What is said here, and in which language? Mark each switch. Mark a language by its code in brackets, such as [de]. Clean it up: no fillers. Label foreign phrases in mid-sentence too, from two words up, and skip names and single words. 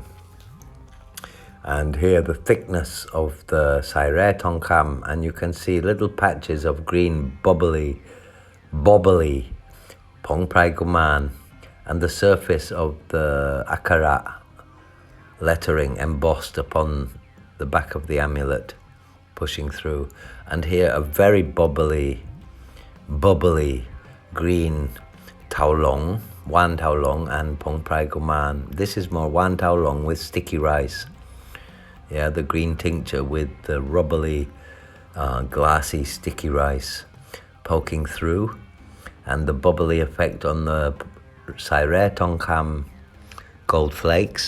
[en] And here the thickness of the Sairet on Cam, and you can see little patches of green bobbly Pong Prai Kumarn, and the surface of the Akara lettering embossed upon the back of the amulet, pushing through. And here a very bubbly green Thao Long, Wan Thao Long and Pong Prai Kumarn. This is more Wan Thao Long with sticky rice. Yeah, the green tincture with the rubbly, glassy, sticky rice poking through, and the bubbly effect on the Sai Re Tong Kham gold flakes.